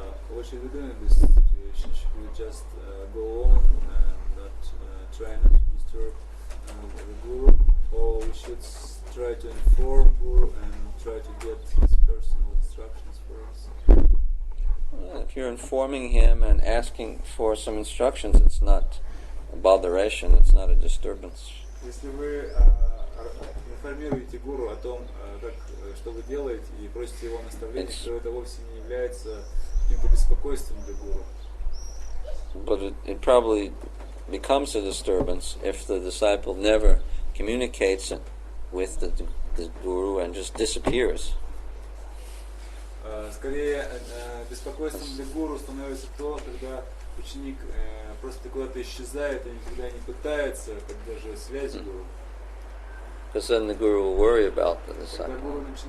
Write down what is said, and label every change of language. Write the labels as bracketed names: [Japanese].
[English] What should we do in this situation? Should we just go on and not try not to disturb the guru, or we should try to inform guru and try to get his personal instructions for us? Well, if you're informing him and asking for some instructions, it's not a botheration, it's not a disturbance. [Russian] Если вы информируете гуру о том, что вы делаете, и просите его наставлений, то это вовсе не является каким-то беспокойством для гуру. [English] But it probably becomes a disturbance if the disciple never communicates with the guru and just disappears. [Russian] Скорее, беспокойством для гуру становится то, когда ученик просто куда-то исчезает и никогда не пытается поддерживать связь с гуру. [English] Because then the guru will worry about the disciple.